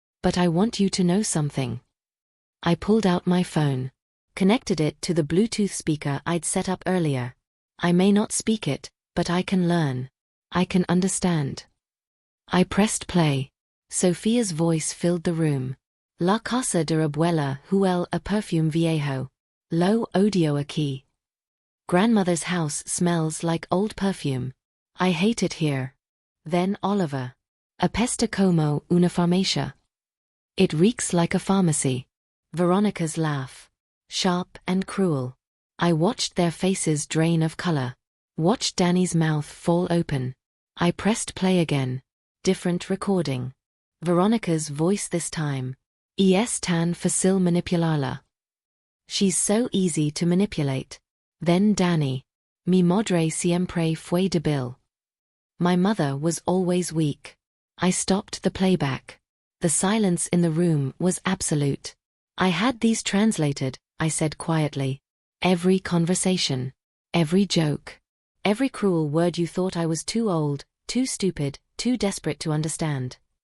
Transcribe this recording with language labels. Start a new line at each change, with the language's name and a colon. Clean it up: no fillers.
English: But I want you to know something. I pulled out my phone. Connected it to the Bluetooth speaker I'd set up earlier. I may not speak it, but I can learn. I can understand. I pressed play. Sophia's voice filled the room.
Spanish: La casa de Abuela huele a perfume viejo. Lo odio aquí.
English: Grandmother's house smells like old perfume. I hate it here. Then Oliver.
Spanish: Apesta como una farmacia.
English: It reeks like a pharmacy. Veronica's laugh. Sharp and cruel. I watched their faces drain of color. Watched Danny's mouth fall open. I pressed play again. Different recording. Veronica's voice this time. Es tan fácil manipularla. She's so easy to manipulate. Then Danny.
Spanish: Mi madre siempre fue débil.
English: My mother was always weak. I stopped the playback. The silence in the room was absolute. I had these translated, I said quietly. Every conversation. Every joke. Every cruel word you thought I was too old, too stupid, too desperate to understand.